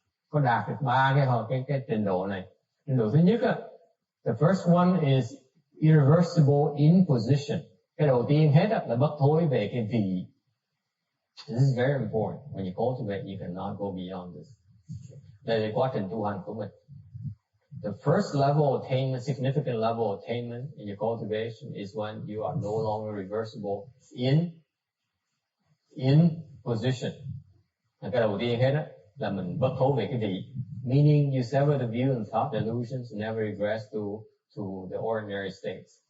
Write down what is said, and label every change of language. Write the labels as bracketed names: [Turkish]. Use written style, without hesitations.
[Vietnamese] Có đạt được ba cái trình độ này. Trình độ thứ nhất á, [English] the first one is irreversible in position. [Vietnamese] Cái đầu tiên hết á, là bất thối về cái vị. [English] This is very important. When you cultivate, you cannot go beyond this. [Vietnamese] Đây là quá trình tu hành của mình. [English] The first level attainment, significant level attainment in your cultivation is when you are no longer reversible in position. [Vietnamese] Cái đầu tiên hết á, là mình bất thối về cái vị. [English] Meaning you sever the view and thought delusions and never regress to the ordinary states.